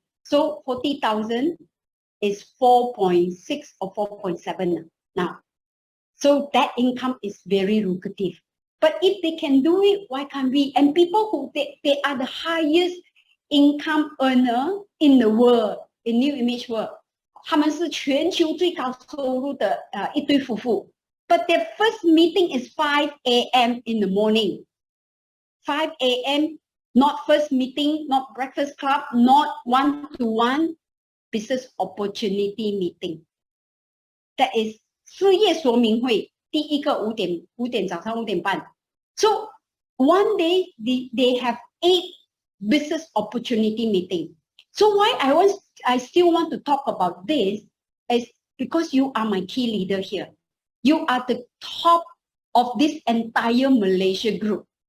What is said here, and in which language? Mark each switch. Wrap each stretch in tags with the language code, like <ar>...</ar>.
<en>So 40,000 is 4.6 or 4.7 now. So that income is very lucrative. But if they can do it, why can't we? And people who they are the highest income earner in the world, in new image world.</en> <zh>他们是全球最高收入的一对夫妇。</zh> <en>But their first meeting is 5 a.m. in the morning. 5 a.m. Not first meeting, not breakfast club, not one-to-one business opportunity meeting. That is</en> <zh>事业说明会，第一个5点早上5点半。</zh> <en>So one day they have 8 business opportunity meeting. So why I still want to talk about this is because you are my key leader here. You are the top of this entire Malaysia group.</en>